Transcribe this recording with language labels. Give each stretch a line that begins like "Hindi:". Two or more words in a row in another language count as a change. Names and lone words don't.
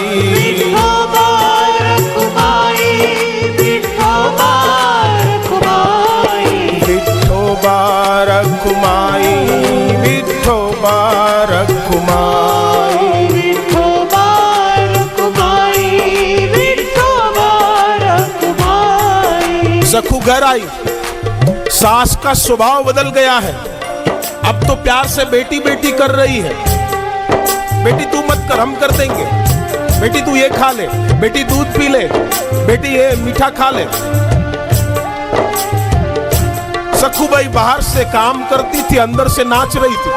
Hindi: विठोबा रखुमाई, विठोबा रखुमाई, विठोबा रखुमाई, विठोबा रखुमाई, विठोबा रखुमाई, विठोबा रखुमाई। सखु घर आई, सास का स्वभाव बदल गया है, अब तो प्यार से बेटी बेटी कर रही है। बेटी तू मत कर, हम कर देंगे, बेटी तू ये खा ले, बेटी दूध पी ले, बेटी ये मीठा खा ले। सखुबाई बाहर से काम करती थी, अंदर से नाच रही थी।